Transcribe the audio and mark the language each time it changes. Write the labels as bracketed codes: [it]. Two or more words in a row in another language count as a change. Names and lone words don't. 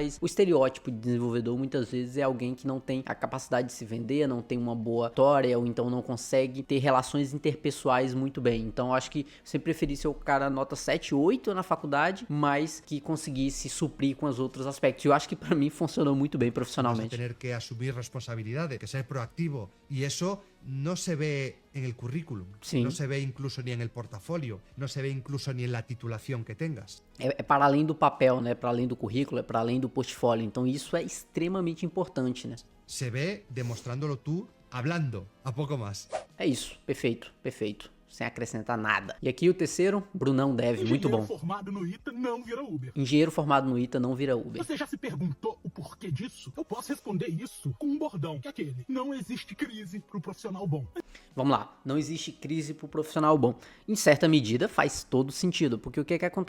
[pt] O estereótipo de desenvolvedor muitas vezes é alguém que não tem a capacidade de se vender, não tem uma boa história, ou então não consegue ter relações interpessoais muito bem. Então, eu acho que eu sempre preferi ser o cara nota 7, 8 na faculdade, mas que conseguisse suprir com os outros aspectos. E eu acho que pra mim funcionou muito bem [es] Vas a [pt] profissionalmente. [es] tener que asumir responsabilidades, que ser proactivo. Y eso no se ve en el currículum, Sí. no se ve incluso ni en el portafolio, no se ve incluso ni en la titulación que tengas. [pt] É para além do papel, né? Para além do currículo, é para além do portfólio. Então isso é extremamente importante, né? [es] Se ve demostrándolo tú hablando, a poco más. [pt] É isso, perfeito, perfeito. sem acrescentar nada. E aqui o terceiro, Brunão deve, muito bom. Engenheiro formado no ITA não vira Uber. Engenheiro formado no ITA não vira Uber. Você já se perguntou o porquê disso? Eu posso responder isso com um bordão, que é aquele: não existe crise pro profissional bom. Vamos lá, não existe crise pro profissional bom. Em certa medida faz todo sentido, porque o que acontece?